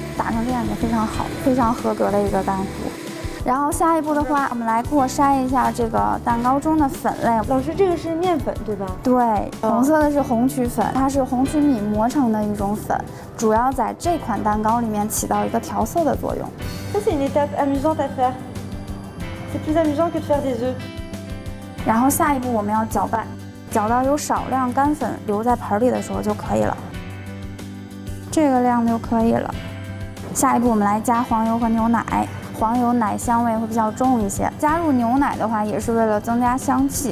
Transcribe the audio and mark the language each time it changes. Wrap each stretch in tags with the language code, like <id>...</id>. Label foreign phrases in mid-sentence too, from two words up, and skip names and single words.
<zh>打成这样也非常好，非常合格的一个蛋糊。然后下一步的话，我们来过筛一下这个蛋糕中的粉类。老师，这个是面粉对吧？对，红色的是红曲粉，它是红曲米磨成的一种粉，主要在这款蛋糕里面起到一个调色的作用。</zh> <fr>Ça c'est une étape amusante à faire. C'est plus amusant que de faire des œufs.</fr> <zh>然后下一步我们要搅拌，搅到有少量干粉留在盆里的时候就可以了，这个量就可以了。下一步我们来加黄油和牛奶。黄油奶香味会比较重一些，加入牛奶的话也是为了增加香气。</zh>